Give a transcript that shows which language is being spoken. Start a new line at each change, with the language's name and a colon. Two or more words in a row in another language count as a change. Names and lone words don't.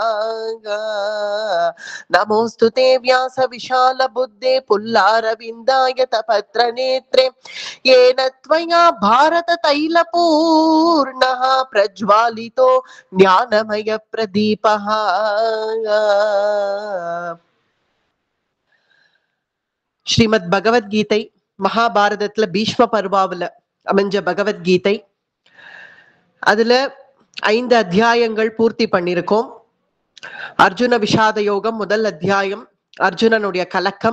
Sanskrit: नमोऽस्तुते व्यास विशाल बुद्धे पुल्लारविन्दाय तपत्र नेत्रे येन त्वया भारत तैलपूर्णः प्रज्वालितो ज्ञानमय प्रदीपः
Tamil: ஸ்ரீமத் பகவத்கீதை மகாபாரதத்துல பீஷ்ம பர்வாவில் அமைஞ்ச பகவத்கீதை. அதுல 5 அத்தியாயங்கள் பூர்த்தி பண்ணிருக்கோம். அர்ஜுன விஷாத யோகம் முதல் அத்தியாயம், அர்ஜுனனுடைய கலக்கம்.